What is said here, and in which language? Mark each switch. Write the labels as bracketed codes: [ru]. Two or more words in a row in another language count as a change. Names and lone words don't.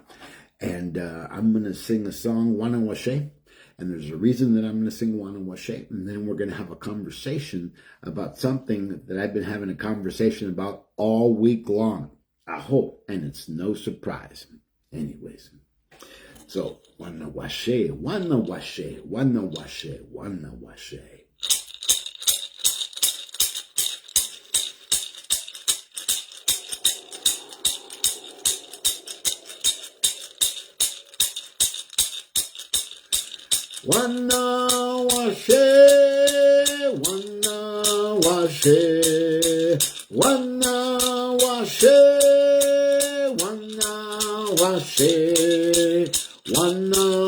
[en] And I'm going to sing a song, Wana Washé. And there's a reason that I'm going to sing Wana Washé. And then we're going to have a conversation about something that I've been having a conversation about all week long. Aho. And it's no surprise. Anyways. So, Wana Washé, Wana Washé, Wana Washé, Wana Washé. Wana Washé, Wana Washé, Wana Washé, Wana Washé, Wana